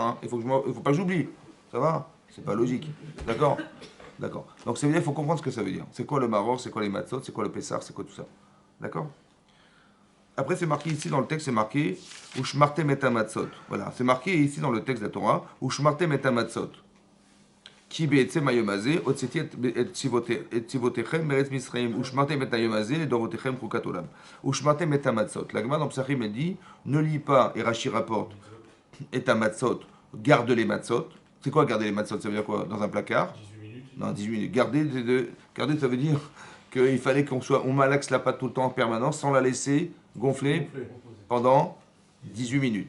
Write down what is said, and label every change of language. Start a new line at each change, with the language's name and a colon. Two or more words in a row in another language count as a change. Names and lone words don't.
French: Hein. Il faut pas que j'oublie. Ça va? C'est pas logique. D'accord? D'accord. Donc ça veut dire qu'il faut comprendre ce que ça veut dire. C'est quoi le maror? C'est quoi les matzot? C'est quoi le pessar? C'est quoi tout ça? D'accord? Après, c'est marqué ici dans le texte, c'est marqué
Hebrew: ושמרתם את המצות.
French: Voilà, c'est marqué ici dans le texte de la Torah
Hebrew: ושמרתם את המצות. כי בעצם היום הזה הוצאתי את צבאותיכם מארץ מצרים ושמרתם את היום הזה לדרתיכם חקת עולם. ושמרתם את המצות.
French: La Gemara dans Psachim, elle dit ne lis pas, et Rashi rapporte,
Hebrew: את המצות,
French: garde les matzot. C'est quoi garder les matzot? Ça veut dire quoi? Dans un placard? 18 minutes. Non, 18 minutes. Garder, ça veut dire qu'il fallait on malaxe la pâte tout le temps en permanence sans la laisser gonfler pendant 18 minutes.